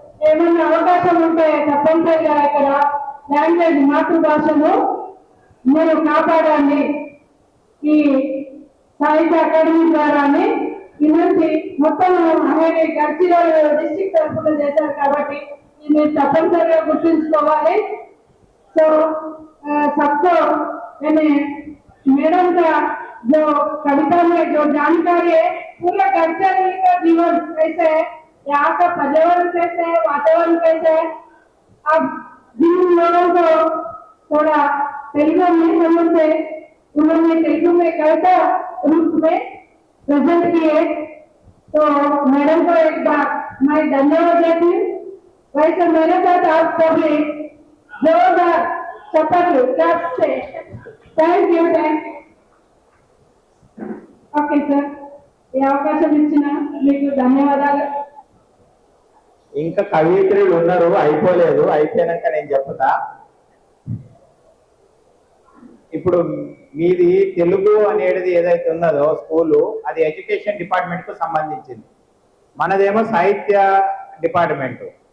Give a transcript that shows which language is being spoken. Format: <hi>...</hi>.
<te>ఏమన్నా అవకాశం ఉంటే తప్పనిసరిగా ఇక్కడ లాంగ్వేజ్ మాతృభాషను మీరు కాపాడండి. ఈ సాహిత్య అకాడమీ ద్వారానే వినంతి మొత్తం అనేది గడ్చిరోలు డిస్ట్రిక్ట్ తరఫున చేశారు కాబట్టి ఇది తప్పనిసరిగా గుర్తుంచుకోవాలి.</te> <hi>तो सबको मैंने मैडम का जो कविता में जो जानकारी है पूरा कल्चर का जीवन कैसे है, यहाँ का पर्यावरण कैसे है, वातावरण कैसे है. अब जिन लोगों को थोड़ा तेलुगु नहीं समझते उन्होंने तेलुगु में कविता रूप में प्रेजेंट किए. तो मैडम को एक बार मैं धन्यवाद देती हूँ. वैसे मेरे साथ आप सभी जोरदार चप्पल से थैंक यू.</hi> <te>ఓకే సార్, ఈ అవకాశం ఇచ్చిన మీకు ధన్యవాదాలు. ఇంకా కవిత్రులు ఉన్నారు, అయిపోలేదు, అయిపోయినాక నేను చెప్తా. ఇప్పుడు మీది తెలుగు అనేది ఏదైతే ఉన్నదో స్కూలు అది ఎడ్యుకేషన్ డిపార్ట్మెంట్ కు సంబంధించింది, మనదేమో సాహిత్య డిపార్ట్మెంట్.</te>